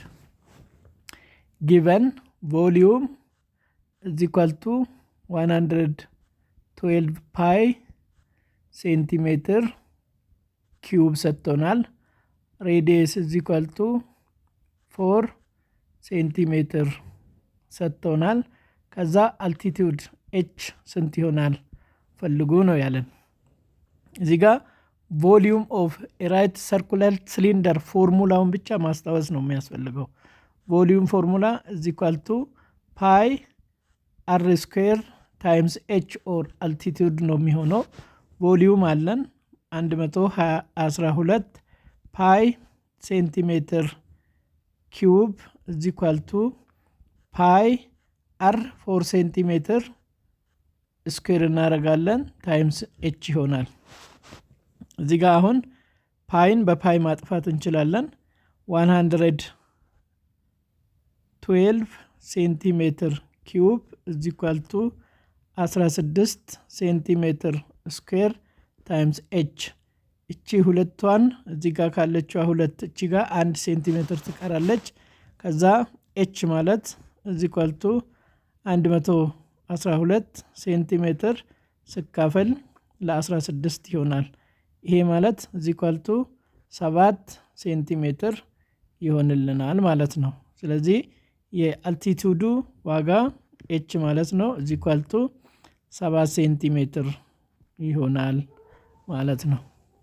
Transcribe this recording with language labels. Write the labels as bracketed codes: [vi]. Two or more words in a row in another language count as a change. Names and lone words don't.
[en] Given volume is equal to 112 pi centimeter cube ሰጥቶናል። radius is equal to 4 centimeter [am] ሰጥቶናል። ከዛ [en] altitude h [am] ስንት ይሆናል ፈልጉ ነው ያለን። እዚህ ጋር [en] volume of a right circular cylinder [am] ፎርሙላውን ብቻ ማስታወስ ነው የሚያስፈልገው። [en] volume formula is equal to pi r square times h or altitude [am] ነው የሚሆነው። [en] volume አለን 112 pi centimeter cube is equal to pi r 4 centimeter [am] ስኩዌር እናደርጋለን [en] times h [am] ይሆናል። እዚህ ጋር አሁን ፓይን በፓይ ማጥፋት እንችላለን። [en] 112 centimeter cube is equal to 16 centimeter square times h። [am] እቺ ሁለቷን እዚህ ጋር ካለችው ሁለት እቺ ጋር 1 ሴንቲሜትር ትቀራለች። ከዛ ኤች ማለት [en] is equal to [am] 112 ሴንቲሜትር ስካፈል ለ16 ይሆናል። ይሄ ማለት [en] is equal to 7 centimeter [am] ይሆንልናል ማለት ነው። ስለዚህ የአልቲቱዱ ዋጋ h ማለት ነው [en] is equal to 7 centimeter [am] ይሆናል ማለት ነው።